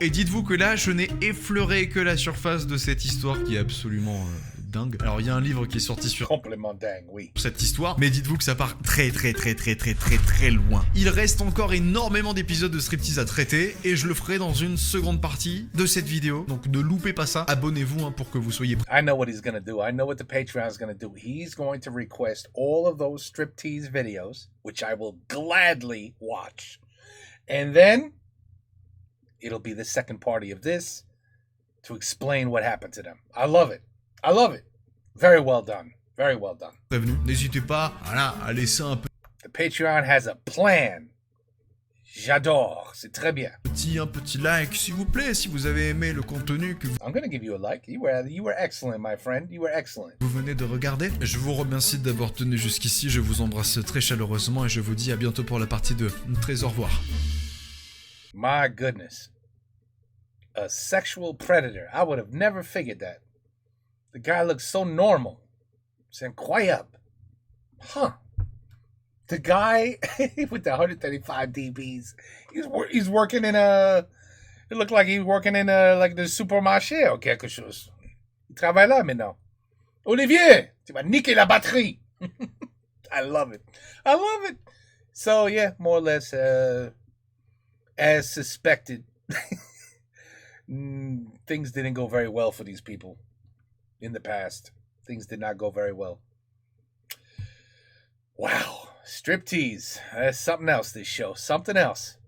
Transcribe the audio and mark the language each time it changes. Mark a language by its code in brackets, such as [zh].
[fr] Et dites-vous que là, je n'ai effleuré que la surface de cette histoire qui est absolument dingue. Alors, il y a un livre qui est sorti sur complètement dingue, oui, cette histoire, mais dites-vous que ça part très loin. Il reste encore énormément d'épisodes de Striptease à traiter, et je le ferai dans une seconde partie de cette vidéo. Donc, ne loupez pas ça. Abonnez-vous pour que vous soyez prêts. [en] I know what he's gonna do. I know what the Patreon is gonna do. He's going to request all of those Striptease videos, which I will gladly watch. And then it'll be the second party of this to explain what happened to them. I love it. I love it. Very well done. Very well done. [fr] N'hésitez pas à laisser un peu. [en] The Patreon has a plan. [fr] J'adore. C'est très bien. Un petit like, s'il vous plaît, si vous avez aimé le contenu que vous... [en] I'm gonna give you a like. You were excellent, my friend. You were excellent. [fr] Vous venez de regarder. Je vous remercie d'avoir tenu jusqu'ici. Je vous embrasse très chaleureusement et je vous dis à bientôt pour la partie 2. Très au revoir. [en] My goodness. A sexual predator. I would have never figured that. The guy looks so normal. [fr] C'est incroyable. [en] Huh. The guy with the 135 dBs, he's working in a... It looked like he's working in a, like the supermarché or [fr] quelque chose. Il travaille là maintenant. Olivier, tu vas niquer la batterie. [en] I love it. I love it. So, yeah, more or less as suspected. Things didn't go very well for these people in the past. Things did not go very well. Wow. Striptease. That's something else, this show. Something else.